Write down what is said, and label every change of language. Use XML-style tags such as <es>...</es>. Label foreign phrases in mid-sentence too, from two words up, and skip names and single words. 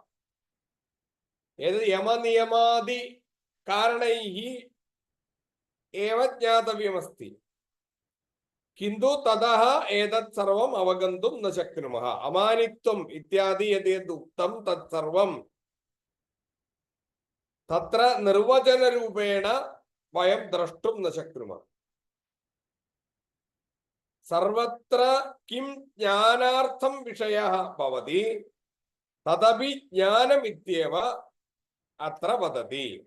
<sa>ഏതത് യമനിയമാദി കാരണൈഃ ഏവ ജ്ഞാതവ്യമസ്തി. കിന്തു തതഃ ഏതത് സർവം അവഗന്തും ന ശക്നുമഃ. അമാനിത്വം ഇത്യാദി യദ് യദ് ഉക്തം തത് സർവം तत्र निर्वचनरूपेण वयं द्रष्टुं न शक्नुमः। सर्वत्र किं ज्ञानार्थं विषयः भवति तदपि ज्ञानमित्येव अत्र वदति।</sa>